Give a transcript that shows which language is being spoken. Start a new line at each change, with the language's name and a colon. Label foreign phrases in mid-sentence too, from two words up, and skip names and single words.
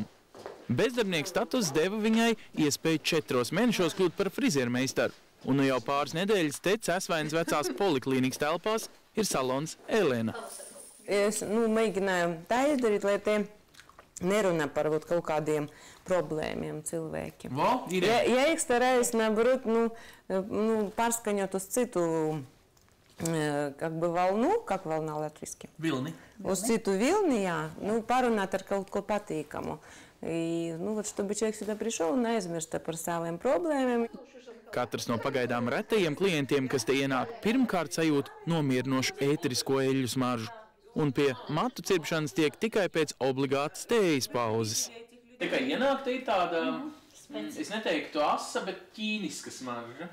Latvian: Bezdarbnieks status deva viņai iespēju 4 mēnešos kļūt par friziermeistaru, un nu jau pāris nedēļas te Cēsvainas vecās poliklīnikas telpās ir salons Elena. Es mēģināju tā izdarīt, lai te nerunā par kaut kādiem problēmiem cilvēkiem.
Russian: Ja их стараюсь, наоборот,
Latvian: pārskaņot uz citu
Russian: волну, как волна латвийски?
Latvian: Vilni. Uz citu vilni, jā, parunāt ar kaut ko patīkamu.
Russian: Чтобы человек сюда пришел
Latvian: un aizmirsta par saviem problēmiem. Katrs no pagaidām retajiem klientiem, kas te ienāk, pirmkārt sajūt nomierinošu ēterisko eļļu smaržu. Un pie matu cirpšanas tiek tikai pēc obligātas tējas pauzes. Tikai ienāk te ir tāda, es neteiktu asa, bet ķīniska smarža.